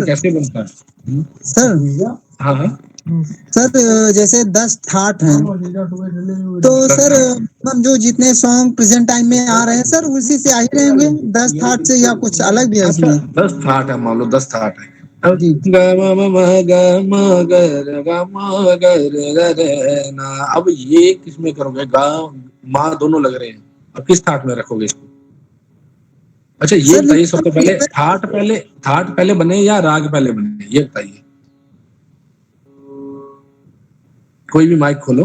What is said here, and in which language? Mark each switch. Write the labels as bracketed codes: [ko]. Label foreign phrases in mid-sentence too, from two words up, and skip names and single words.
[hi] कैसे बनता है? सर हाँ हाँ सर जैसे 10 ठाट हैं तो सर हम जो जितने [en] song present time [hi] में आ रहे हैं सर उसी से आ ही रहे होंगे 10 ठाट से या कुछ अलग भी है अच्छा इसमें? 10 ठाट है, मान लो 10 ठाट है। अब जी ग म म म ग म ग र ग म ग र ग रे ना। अब ये किस में करोगे? गा मा दोनों लग रहे हैं, अब किस ठाट में रखोगे इसको? अच्छा ये सर बताइए, सबसे पहले ठाट पहले बने या राग पहले बने, ये बताइए। कोई भी माइक खोलो।